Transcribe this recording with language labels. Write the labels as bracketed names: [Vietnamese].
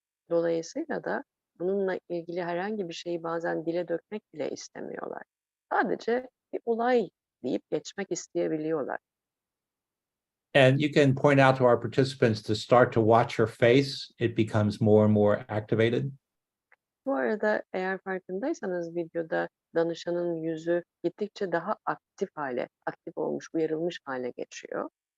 [Turkish] Dolayısıyla da bununla ilgili herhangi bir şeyi bazen dile dökmek bile istemiyorlar. Sadece bir olay deyip geçmek isteyebiliyorlar. [English] And you can point out to our participants to start to watch her face. It becomes more and more activated. [Turkish] Bu arada eğer farkındaysanız videoda danışanın yüzü gittikçe daha aktif olmuş, uyarılmış hale geçiyor.